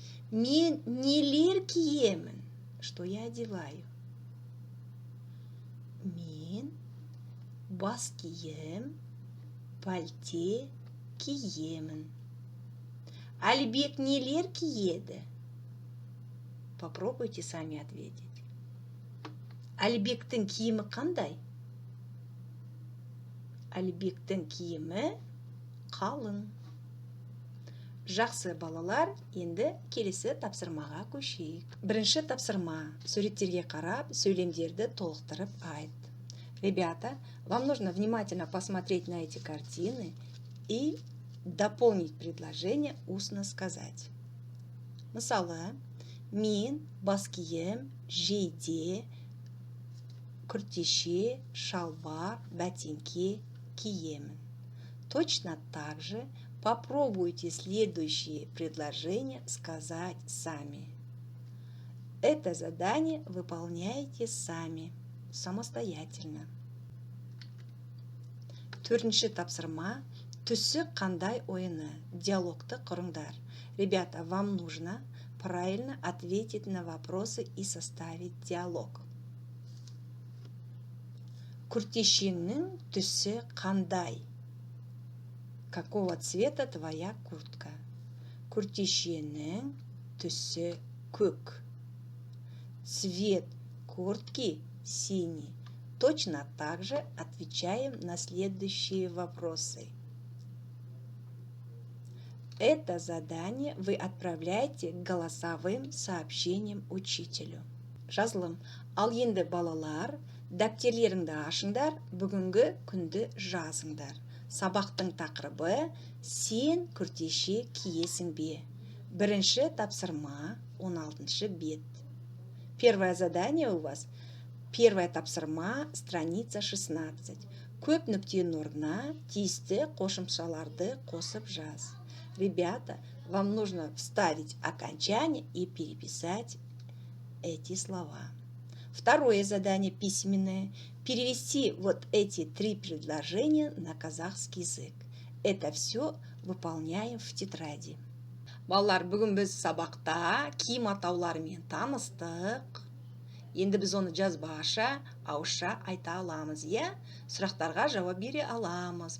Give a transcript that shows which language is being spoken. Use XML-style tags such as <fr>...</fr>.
<kk>Мен нелер киемін?</kk> <ru>Что я одеваю?</ru> <kk>Мен бас кием, пальте киемін. Әлібек нелер киеді?</kk> <ru>Попробуйте сами ответить.</ru> <kk>Әлібектің киімі қандай? Әлібектің киімі қалың. Жақсы балалар, енді келесі тапсырмаға көшейік. Бірінші тапсырма. Суреттерге қарап, сөйлемдерді толықтырып айт.</kk> <ru>Ребята, вам нужно внимательно посмотреть на эти картины и дополнить предложение устно сказать.</ru> <kk>Мысалы, мен бас кием, жейде, күртеше, шалбар, бәтеңке киемін.</kk> <ru>Точно так же попробуйте следующие предложения сказать сами. Это задание выполняете сами, самостоятельно.</ru> <kk>Төртінші тапсырма. Түсі қандай ойыны? Диалогты құрыңдар.</kk> <ru>Ребята, вам нужно правильно ответить на вопросы и составить диалог.</ru> <kk>Күртешеңнің түсі қандай?</kk> <ru>Какого цвета твоя куртка?</ru> <kk>Күртешеңнің түсі көк.</kk> <ru>Цвет куртки синий. Точно так же отвечаем на следующие вопросы. Это задание вы отправляете голосовым сообщением учителю.</ru> <kk>Жазылым. Ал енді балалар, дәптерлеріңді ашыңдар, бүгінгі күнді жазыңдар. Сабақтың тақырыбы сен күртеше киесің бе? Бірінші тапсырма, 16 бет.</kk> <ru>Первое задание у вас.</ru> <kk>Первая тапсырма, страница 16. Көп нүктенің орнына тиісті қосымшаларды қосып жаз.</kk> <ru>Ребята, вам нужно вставить окончание и переписать эти слова. Второе задание письменное. Перевести вот эти 3 предложения на казахский язык. Это все выполняем в тетради.</ru> <kk>Балалар, бүгін біз сабақта киім атауларымен таныстық. Енді біз оны жазбаша, ауызша айта аламыз, я? Сұрақтарға жауап бере аламыз.</kk>